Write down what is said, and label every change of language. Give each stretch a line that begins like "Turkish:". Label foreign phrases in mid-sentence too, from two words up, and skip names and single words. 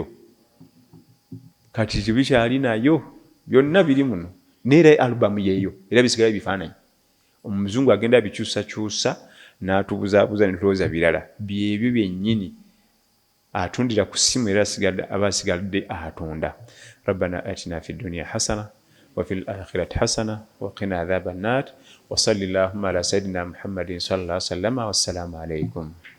Ganda: Kati tebikyali nayo, byonna biri muno, neera alubaamu yeeyo era bisigala bifaananyi. Omuzungu agenda bikyusakyusa n'atubuzaabuza ne tulowooza birala, byebyo byennyini atundira ku ssimu era aba asigadde atunda.
Arabic: ربنا آتنا في الدنيا حسنة وفي الآخرة حسنة وقنا عذاب النار وصلى الله على سيدنا محمد صلى الله عليه وسلم. والسلام عليكم.